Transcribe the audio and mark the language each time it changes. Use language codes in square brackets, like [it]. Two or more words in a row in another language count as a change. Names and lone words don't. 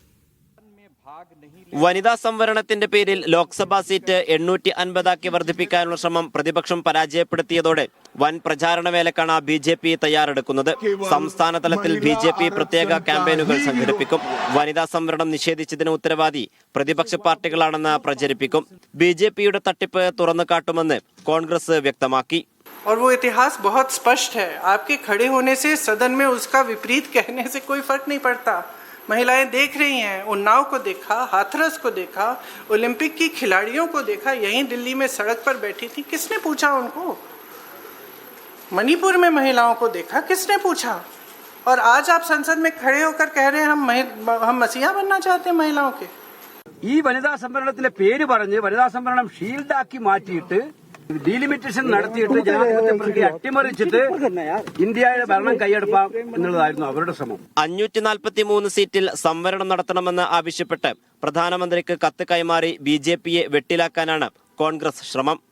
[ml] വനിതാ സംവരണത്തിന്റെ പേരിൽ ലോക്സഭാ സീറ്റ് 850 വർദ്ധിപ്പിക്കാനുള്ള ശ്രമം പ്രതിപക്ഷം പരാജയപ്പെടുത്തിയതോടെ വൻ പ്രചാരണ വേലക്കാണ് ബി.ജെ.പി. തയ്യാറെടുക്കുന്നത്. സംസ്ഥാന തലത്തിൽ ബി.ജെ.പി. പ്രത്യേക ക്യാമ്പയിനുകൾ സംഘടിപ്പിക്കും. വനിതാ സംവരണം നിഷേധിച്ചതിന് ഉത്തരവാദി പ്രതിപക്ഷ പാർട്ടികളാണെന്ന് പ്രചരിപ്പിക്കും. ബി.ജെ.പിയുടെ തട്ടിപ്പ് തുറന്നു കാട്ടുമെന്ന് കോൺഗ്രസ് വ്യക്തമാക്കി. [hi] और वो इतिहास बहुत स्पष्ट है. आपके खड़े होने से सदन में उसका विपरीत कहने से कोई फर्क नहीं पड़ता. महिलाएं देख रही हैं. उन्नाव को देखा, हाथरस को देखा, ओलंपिक की खिलाड़ियों को देखा, यहीं दिल्ली में सड़क पर बैठी थी. किसने पूछा उनको? मणिपुर में महिलाओं को देखा, किसने पूछा? और आज आप संसद में खड़े होकर कह रहे हैं हम मसीहा बनना चाहते हैं महिलाओं के. [ml] ഈ വനിതാ സംവരണത്തിലെ പേര് പറഞ്ഞ് വനിതാ സംവരണം ഷീൽഡാക്കി മാറ്റിയിട്ട് ഡീലിമിറ്റേഷൻ നടത്തിയിട്ട് ജനാധിപത്യ പ്രക്രിയ അട്ടിമറിച്ചിട്ട് ഇന്ത്യയുടെ ഭരണം കൈയെടുക്കാം എന്നുള്ളതായിരുന്നു അവരുടെ ശ്രമം. 543 സീറ്റിൽ സംവരണം നടത്തണമെന്ന് ആവശ്യപ്പെട്ട് പ്രധാനമന്ത്രിക്ക് കത്ത് കൈമാറി ബി.ജെ.പിയെ വെട്ടിലാക്കാനാണ് കോൺഗ്രസ് ശ്രമം.